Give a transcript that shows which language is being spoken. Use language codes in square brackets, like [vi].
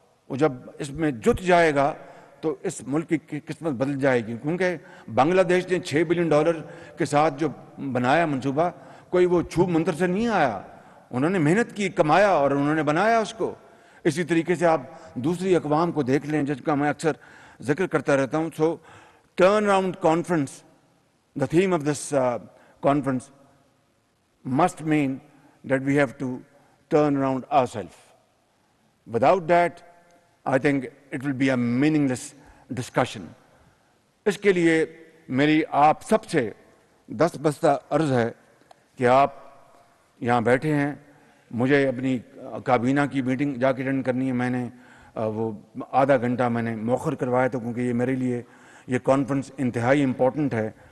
[ur] وہ جب اس میں جت جائے گا تو اس ملک کی قسمت بدل جائے گی۔ کیونکہ بنگلہ دیش نے $6 بلین کے ساتھ جو بنایا منصوبہ، کوئی وہ چھوب منتر سے نہیں آیا، انہوں نے محنت کی، کمایا اور انہوں نے بنایا اس کو۔ اسی طریقے سے آپ دوسری اقوام کو دیکھ لیں جس کا میں اکثر ذکر کرتا رہتا ہوں۔ سو turn around conference, [en] the theme of this conference must mean that we have to turn around ourselves. Without that, I think it will be a meaningless discussion. [ur] اس کے لیے میری آپ سب سے دستبستہ عرض ہے کہ آپ یہاں بیٹھے ہیں، مجھے اپنی کابینہ کی میٹنگ جا کے اٹینڈ کرنی ہے، میں نے وہ آدھا گھنٹہ میں نے مؤخر کروایا تھا کیونکہ یہ میرے لیے یہ کانفرنس انتہائی امپورٹنٹ ہے۔